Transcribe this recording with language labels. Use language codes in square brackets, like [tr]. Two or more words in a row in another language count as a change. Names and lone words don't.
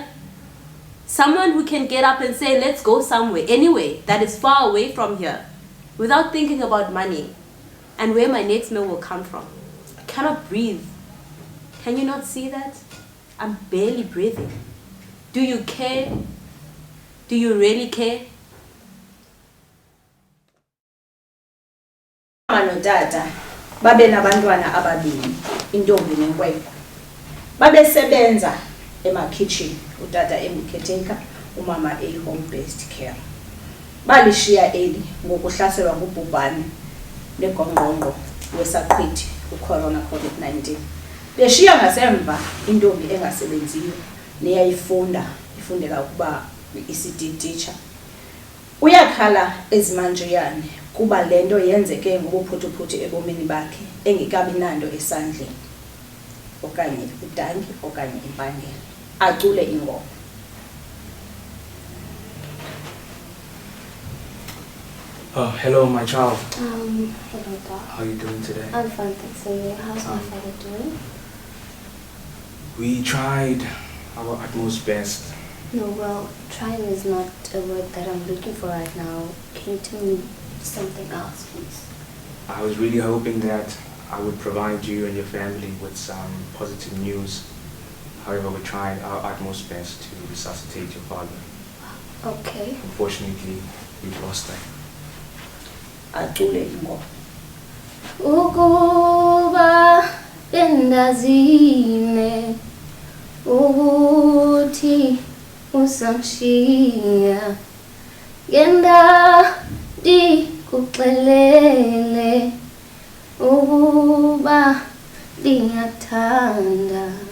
[en] Someone who can get up and say, let's go somewhere, anyway, that is far away from here, without thinking about money and where my next meal will come from. I cannot breathe. Can you not see that? I'm barely breathing. Do you care? Do you really care? [xh] Mama notata babe nabantwana ababili, intombi nenkwenkwe. Babesebenza ema-kitchen, utata emkhetheka, umama [en] home-based care. [xh] Balishiya eli ngokuhlaselwa ngubhubhane legongqongqo wesaqhithi, ucorona COVID-19. Beshiya ngasemva intombi engasebenziyo ifundela ukuba i- [en] ECD teacher. [xh] Uyakhala ezimanjeyane kuba lento yenzeke ngobuphuthuphuthu ebomini bakhe engekabi nando esandleni, okanye udangi okanye impangelo. Acule ingoma. [en] Oh, hello, my child. Hello, Doc. How are you doing today? I'm fine, thanks. And you? How's my father doing? We tried our utmost best. No, well, trying is not a word that I'm looking for right now. Can you tell me something else, please? I was really hoping that I would provide you and your family with some positive news. However, we tried our utmost best to resuscitate your father. Okay. Unfortunately, we've lost him. [xh] Acule ingoma. Ukuba bendazine ukuthi usamshiya ngenda ndikuxelele ukuba ndiyathanda.